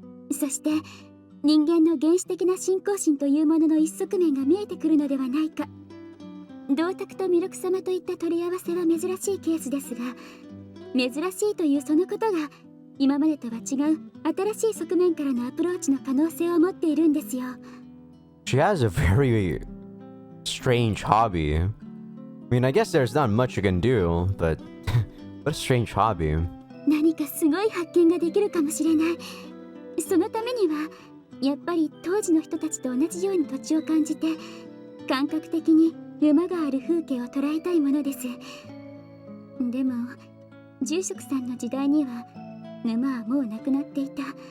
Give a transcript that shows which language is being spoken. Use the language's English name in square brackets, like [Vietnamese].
[Japanese] そして人間の原始的な信仰心というものの一側面が見えてくるのではないか。銅鐸と弥勒様といった取り合わせは珍しいケースですが、珍しいというそのことが今までとは違う新しい側面からのアプローチの可能性を持っているんですよ。 [English] She has a very strange hobby. I mean, I guess there's not much you can do, but what a strange hobby. [Japanese] 何かすごい発見ができるかもしれない。そのためにはやっぱり当時の人たちと同じように土地を感じて、感覚的に沼がある風景を捉えたいものです。でも住職さんの時代には沼はもうなくなっていた。